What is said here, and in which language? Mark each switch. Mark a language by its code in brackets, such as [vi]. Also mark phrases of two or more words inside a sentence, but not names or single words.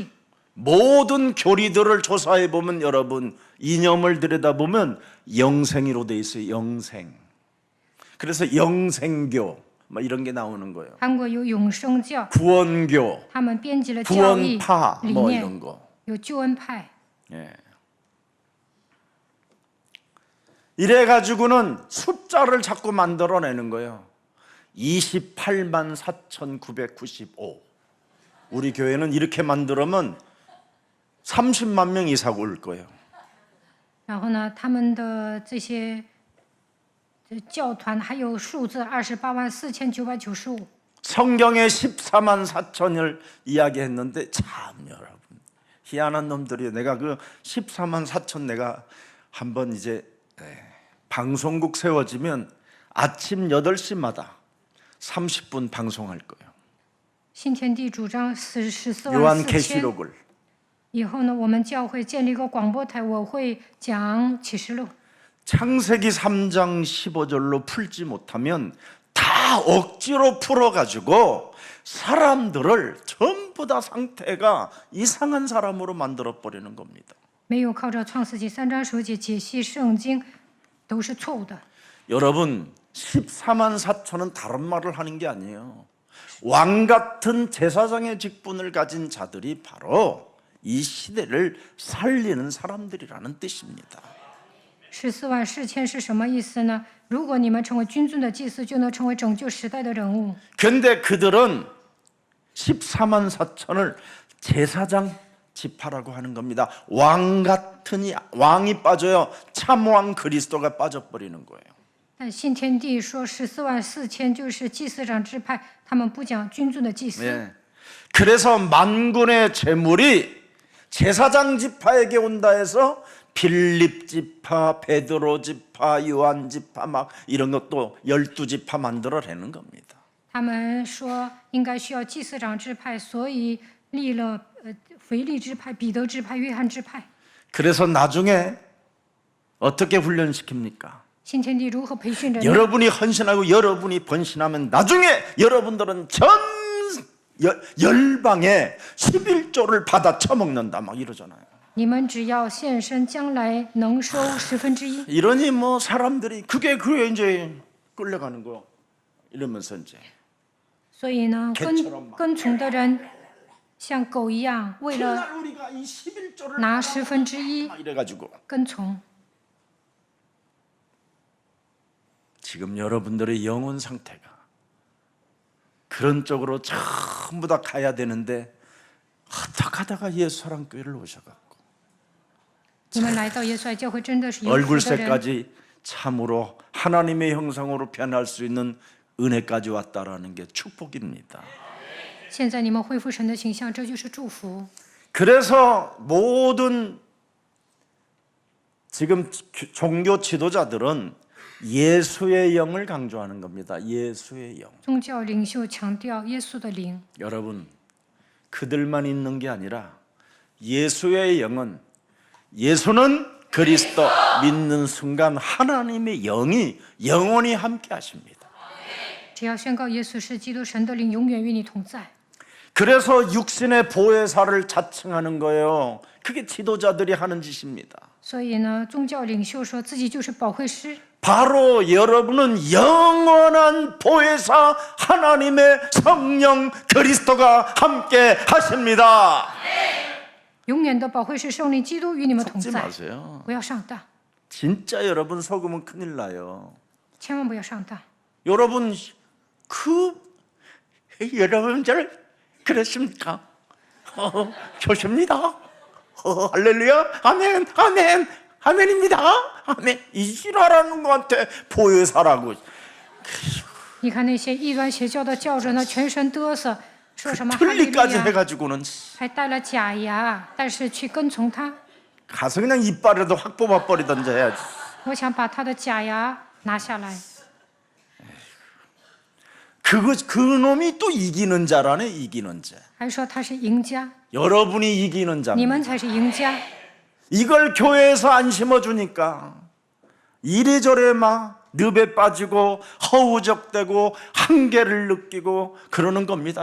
[ko] 모든 교리들을 조사해 보면 여러분 이념을 들여다보면 영생이로 돼 있어요. 영생. 그래서 영생교 뭐 이런 게 나오는 거예요. [zh] 韩国有永生教， [ko] 구원교, [zh] 他们编辑了教义 [ko] 구원파 [zh] 理 [ko] 뭐 [zh] 念， [ko] 이런 거. [zh] 有救恩派。 [ko] 예. 이래 가지고는 숫자를 자꾸 만들어내는 거예요. 28만 4,995. 우리 교회는 이렇게 만들면 30만 명 이상 올 거예요. [zh] 然后呢，他们的这些教团还有数字284995。 [ko] 성경에 14만 4천을 이야기했는데 참 여러분 희한한 놈들이에요. 내가 그 14만 4천 내가 한번 이제 방송국 세워지면 아침 8시마다 30분 방송할 거예요. [zh] 新天地主张14万4千。 [ko] 요한계시록을 [zh] 以后呢，我们教会建立一个广播台，我会讲启示录。 [ko] 창세기 3장 15절로 풀지 못하면 다 억지로 풀어가지고 사람들을 전부 다 상태가 이상한 사람으로 만들어버리는 겁니다. [zh] 没有靠着创世纪3章10节解析圣经，都是错误的。 [ko] 여러분 14만 4천은 다른 말을 하는 게 아니에요. 왕 같은 제사장의 직분을 가진 자들이 바로 이 시대를 살리는 사람들이라는 뜻입니다. [zh] 14 万4千是什么意思呢？如果你们成为君尊的祭司，就能成为拯救时代的人物。 [ko] 근데 그들은 14만 4천을 제사장 지파라고 하는 겁니다. 왕 같으니 왕이 빠져요. 참왕 그리스도가 빠져버리는 거예요. [zh] 但新天地说14万4千就是祭司长支派，他们不讲君尊的祭司。 [ko] 예. 그래서 만군의 재물이 제사장 지파에게 온다 해서 빌립 지파, 베드로 지파, 요한 지파 막 이런 것도 12지파 만들어내는 겁니다. [zh] 他们说应该需要祭司长支派，所以立了腓力支派、彼得支派、约翰支派。 [ko] 그래서 나중에 어떻게 훈련시킵니까? [zh] 新天地如何培训人呢？ [ko] 여러분이 헌신하고 여러분이 번신하면 나중에 여러분들은 전 열방에 11조를 받아 처먹는다 막 이러잖아요. [zh] 你们只要献身，将来能收1/10。 [ko] 이러니 뭐 사람들이 그게 이제 끌려가는 거 이러면서 이제 [zh] 所以呢， [ko] 개처럼 막 [zh] 跟从的人像狗一样，为了 [ko] 그날 우리가 이 11조를 [zh] 拿1/10 [ko] 막 이래가지고 [zh] 跟从。 [ko] 지금 여러분들의 영혼 상태가 그런 쪽으로 전부 다 가야 되는데 어떻게 하다가 예수 사랑교회를 오셔갖고 [zh] 你们来到耶稣爱教会，真的是有福的人。 [ko] 얼굴색까지 참으로 하나님의 형상으로 변할 수 있는 은혜까지 왔다라는 게 축복입니다. [zh] 现在你们恢复神的形象，这就是祝福。 [ko] 그래서 모든 지금 종교 지도자들은 예수의 영을 강조하는 겁니다. 예수의 영. [zh] 宗教领袖强调耶稣的灵。 [ko] 여러분, 그들만 있는 게 아니라 예수의 영은 예수는 그리스도 믿는 순간 하나님의 영이 영원히 함께 하십니다. [zh] 只要宣告耶稣是基督，神的灵永远与你同在。 [ko] 그래서 육신의 보혜사를 자칭하는 거예요. 그게 지도자들이 하는 짓입니다. [zh] 所以呢，宗教领袖说自己就是保惠师。 [ko] 바로 여러분은 영원한 보혜사 하나님의 성령 그리스도가 함께 하십니다. [zh] 永远的保惠师圣灵基督与你们同 [ko] 속지 [zh] 在， [ko] 마세요. [zh] 不要上当， [ko] 진짜 여러분 속으면 큰일 나요. [zh] 千万不要上当。 [ko] 여러분 여러분들 그렇습니까? 좋습니다. 할렐루야, 아멘, 아멘, 아멘입니다. 아멘. 이지라라는 것한테 보혜사라고. [zh] 你看那些异端邪教的教者呢，全身嘚瑟，说什么哈利路 [ko] 틀리까지 [zh] 亚， [ko] 해가지고는 [zh] 还戴了假牙，但是去跟从他。 [ko] 가서 그냥 이빨에도 확 뽑아버리던지 해야지. [zh] 我想把他的假牙拿下来。 [ko] 그 놈이 또 이기는 자라네. 이기는 자. [zh] 还说他是赢家， [ko] 여러분이 이기는 [zh] 你 [ko] 자입니다. [zh] 们才是赢家。 [ko] 이걸 교회에서 안 심어주니까 이래저래 막 늪에 빠지고 허우적대고 한계를 느끼고 그러는 겁니다.